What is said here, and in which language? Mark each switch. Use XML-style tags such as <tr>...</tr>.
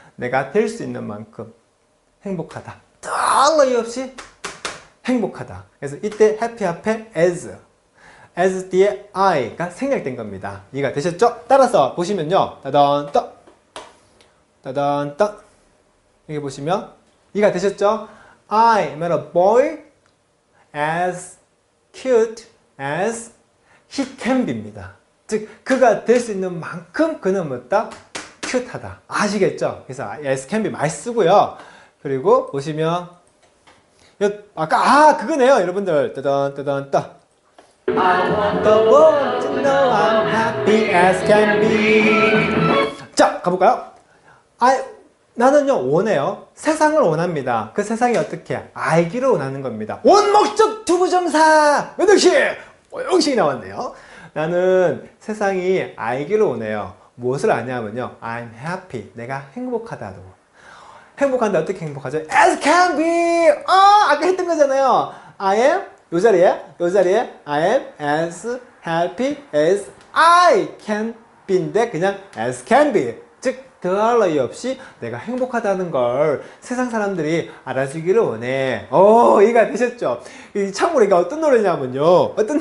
<ko>내가 될 수 있는 만큼 행복하다. 달러이 없이 행복하다. 그래서 이때 happy 앞에 as 뒤에 I가 생략된 겁니다. 이해가 되셨죠? 따라서 보시면요. 따단 따 따단 따 여기 보시면 이해가 되셨죠?</ko> <en>I met a boy as cute as he can be입니다.</en> <ko>즉 그가 될 수 있는 만큼 그는 뭐다? 큐트하다. 아시겠죠? 그래서 as can be 많이 쓰고요. 그리고 보시면 아까 그거네요, 여러분들. 따단 따단 따</ko> <en>I want the world to know I'm happy as can be.</en> <ko>자, 가볼까요? 나는요, 원해요. 세상을 원합니다. 그 세상이 어떻게? 알기를 원하는 겁니다. 원목적 두부정사! 몇 형식? 형식이 나왔네요. 나는 세상이 알기를 원해요. 무엇을 아냐면요.</ko> <en>I'm happy.</en> <ko>내가 행복하다고. 행복한데 어떻게 행복하죠?</ko> <en>As can be!</en> <ko>아까 했던 거잖아요.</ko> <en>I am</en> <ko>요 자리에</ko> <en>I am as happy as I can be</en> <ko>인데 그냥</ko> <en>as can be.</en> <ko>즉 더할 나위 없이 내가 행복하다는 걸 세상 사람들이 알아주기를 원해. 이해가 되셨죠? 참고로 이게 어떤 노래냐면요.</ko>